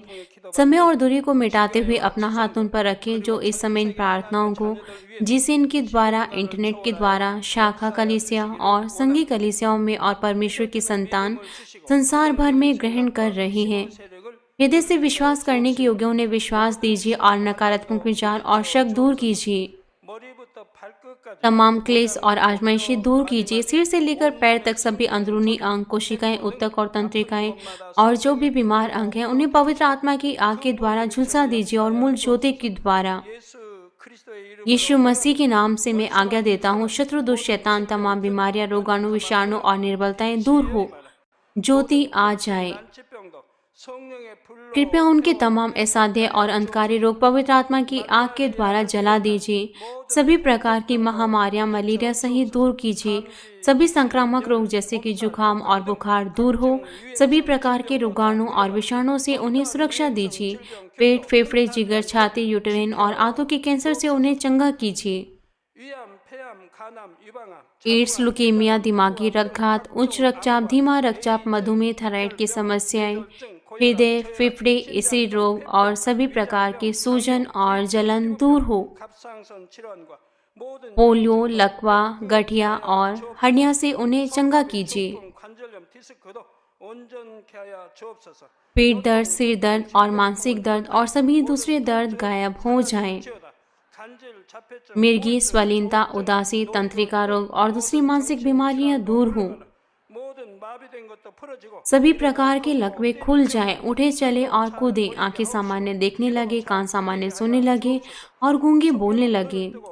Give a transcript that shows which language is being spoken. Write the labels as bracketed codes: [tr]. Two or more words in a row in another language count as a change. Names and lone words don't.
[hi] समय और दूरी को मिटाते हुए अपना हाथ उन पर रखें जो इस समय इन प्रार्थनाओं को जीसीएन के द्वारा, इंटरनेट के द्वारा, शाखा कलीसिया और संघी कलीसियाओं में और परमेश्वर की संतान संसार भर में ग्रहण कर रहे हैं। हृदय से विश्वास करने के योग्य उन्हें विश्वास दीजिए और नकारात्मक विचार और शक दूर कीजिए। [ko] 머리부터 발끝까지 [hi] तमाम क्लेश और आजमाइशें दूर कीजिए। सिर से लेकर पैर तक सभी अंदरूनी अंग, कोशिकाएं, ऊतक और तंत्रिकाएं और जो भी बीमार अंग हैं उन्हें पवित्र आत्मा की आग के द्वारा झुलसा दीजिए और मूल ज्योति के द्वारा। [ko] 예수 그리스도의 이름 [hi] यीशु मसीह के नाम से मैं आज्ञा देता हूँ, शत्रु दुष्ट शैतान, तमाम बीमारियां, रोगाणु, विषाणु और निर्बलताएं दूर हो। ज्योति आ जाए। [ko] 난치병도 성령의 불로 [hi] कृपया उनके तमाम असाध्य और अंधकारी रोग पवित्र आत्मा की आग के द्वारा जला दीजिए। सभी प्रकार की महामारियां, मलेरिया सहित दूर कीजिए। सभी संक्रामक रोग जैसे कि जुकाम और बुखार दूर हो। सभी प्रकार के रोगाणु और विषाणुओं से उन्हें सुरक्षा दीजिए। पेट, फेफड़े, जिगर, छाती, यूटेरिन और आंतों के कैंसर से उन्हें चंगा कीजिए। [ko] 위암, 폐암, 간암, 유방암 [hi] एड्स, लुकेमिया, दिमागी रक्तघात, उच्च रक्तचाप, धीमा रक्तचाप, मधुमेह, थायराइड की समस्याएं, हृदय, फेफड़े, स्त्री रोग और सभी प्रकार के सूजन और जलन दूर हो। [ko] 갑상선 질환과 모든 [hi] पोलियो, लकवा, गठिया और हड्डियां से उन्हें चंगा कीजिए। [ko] 관절염, 디스크도 온전케 하여 주옵소서. [hi] पेट दर्द, सिर दर्द और मानसिक दर्द और सभी दूसरे दर्द गायब हो जाएं। [ko] 지어다. [hi] मिर्गी, स्वलीनता, उदासी, तंत्रिका रोग और दूसरी मानसिक बीमारियां दूर हों। सभी प्रकार के लकवे खुल जाएं, उठे चले और कूदे, आंखें सामान्य देखने लगे, कान सामान्य सुनने लगे और गूंगे बोलने लगे।